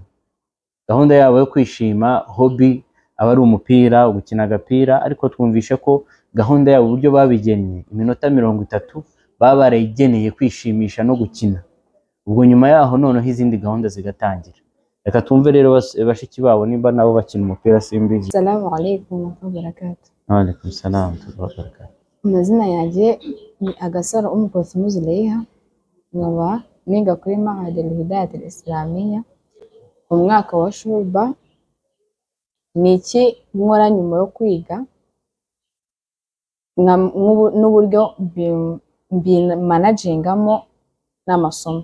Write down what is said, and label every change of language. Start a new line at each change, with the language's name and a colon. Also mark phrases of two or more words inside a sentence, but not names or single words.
Kinyarwanda: Gahunda yabo yo kwishima hobby aba ari umupira, gukina agapira, ariko twumvishe ko gahunda yabo uburyo babigennye iminota 30 baba barayigeneye kwishimisha no gukina. Ubwo nyuma yaho noneho izindi gahunda zigatangira. Reka tumve rero bashiki babo nimba nabo bakina umupira simbizi.
Arabic: السلام عليكم وبركاته. وعليكم السلام وبركاته.
Kinyarwanda: Amazina yanjye ni Agasaro Umukozi Zuleiha, nkaba niga kuri Mahadi Al-Hidayat Al-Islamiyya mu mwaka wa Shu'ba. Niki nkora nyuma yo kwiga n'uburyo managingamo n'amasomo.